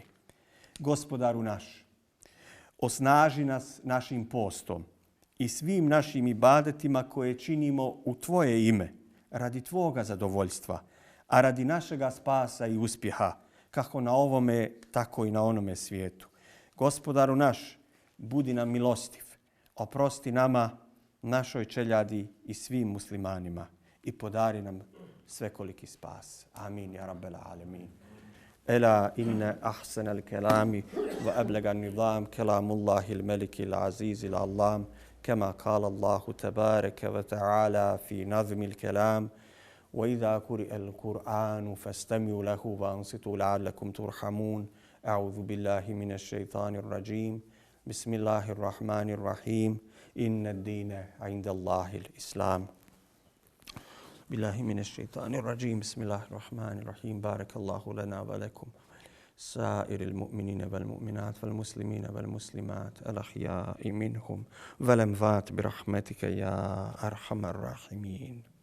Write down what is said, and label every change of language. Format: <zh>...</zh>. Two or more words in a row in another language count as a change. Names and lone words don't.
<bs>Gospodaru naš, osnaži nas našim postom i svim našim ibadetima koje činimo u tvoje ime, radi tvoga zadovoljstva, a radi našega spasa i uspjeha, kako na ovome, tako i na onome svijetu. Gospodaru naš, budi nam milostiv, oprosti nama, našoj čeljadi i svim muslimanima i podari nam svekoliki spas.</bs> <ar>آمين يا رب العالمين ألا إن أحسن الكلام وأبلغ النظام كلام الله الملك العزيز العلام كما قال الله تبارك وتعالى في نظم الكلام وإذا قرئ القرآن فاستمعوا له وأنصتوا لعلكم ترحمون أعوذ بالله من الشيطان الرجيم بسم الله الرحمن الرحيم إن الدين عند الله الإسلام بالله من الشيطان الرجيم بسم الله الرحمن الرحيم بارك الله لنا ولكم سائر المؤمنين والمؤمنات والمسلمين والمسلمات الأحياء منهم والأموات برحمتك يا أرحم الراحمين</ar>